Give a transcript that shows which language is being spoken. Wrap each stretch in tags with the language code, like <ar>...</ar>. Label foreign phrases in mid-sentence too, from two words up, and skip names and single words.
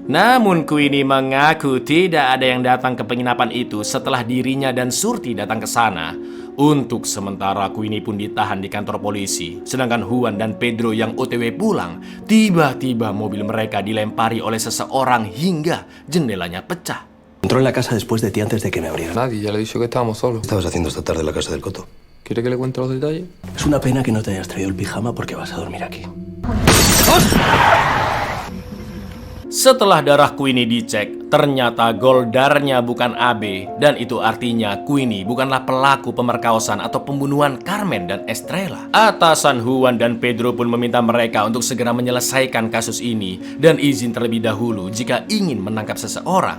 <id>Namun Queenie mengaku tidak ada yang datang ke penginapan itu setelah dirinya dan Surti datang ke sana. Untuk sementara Queenie pun ditahan di kantor polisi. Sedangkan Juan dan Pedro yang OTW pulang, tiba-tiba mobil mereka dilempari oleh seseorang hingga jendelanya pecah.</id> <es>Entró en la casa después de ti antes de que me abrieran. Nadie, ya le he dicho que estábamos solos. ¿Qué estabas haciendo esta tarde en la casa del Coto? ¿Quiere que le cuente los detalles? Es una pena que no te hayas traído el pijama porque vas a dormir aquí.</es> <id>Setelah darah Queenie dicek, ternyata goldarnya bukan AB dan itu artinya Queenie bukanlah pelaku pemerkosaan atau pembunuhan Carmen dan Estrella. Atasan Juan dan Pedro pun meminta mereka untuk segera menyelesaikan kasus ini dan izin terlebih dahulu jika ingin menangkap seseorang.</id>